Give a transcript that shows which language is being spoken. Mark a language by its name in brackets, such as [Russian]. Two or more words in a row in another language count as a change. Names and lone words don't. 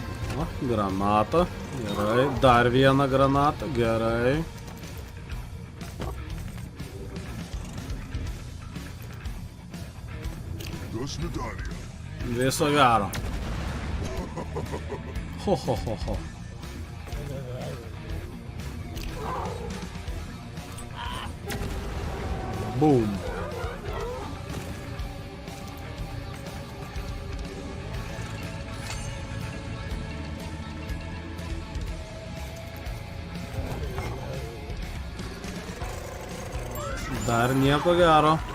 [Lithuanian] O, granata. Gerai. Dar vieną granatą. Gerai. Viso gero. Ho, ho, ho, ho. Boom. Dar nieko gero.